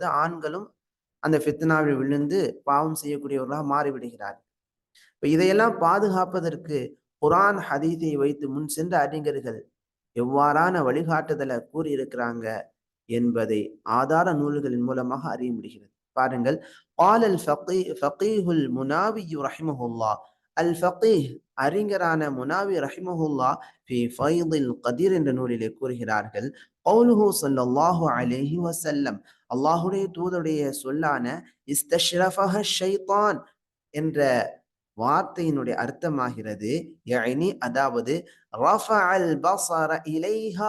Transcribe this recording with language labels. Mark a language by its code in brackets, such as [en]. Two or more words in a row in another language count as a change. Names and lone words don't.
[ta] ஆண்களும் அந்த ஃபித்னாவில் விழுந்து பாவம் செய்யக்கூடியவர்களாக மாறிவிடுகிறார். இப்ப இதையெல்லாம் பாதுகாப்பதற்கு குர்ஆன் ஹதீஸை வைத்து முன் சென்ற அறிஞர்கள் எவ்வாறான வழிகாட்டுதலை கூறியிருக்கிறாங்க என்பதை ஆதார நூல்களின் மூலமாக அறிய முடிகிறது. பாருங்கள். [ar] قال فقيه المناوي رحمه الله. الفقيه [ta] அறிஞரான முனாவி [ar] رحمه الله في فيض القدير [ta] என்ற நூலிலே கூறுகிறார்கள், [ar] قوله صلى الله عليه وسلم, [ta] அல்லாஹ்வுடைய தூதருடைய சொல்லான [ar] استشرفها الشيطان [ta] என்ற வார்த்தையினுடைய அர்த்தமாகிறது, யஅனி அதாவது [ar] رفع البصر إليها.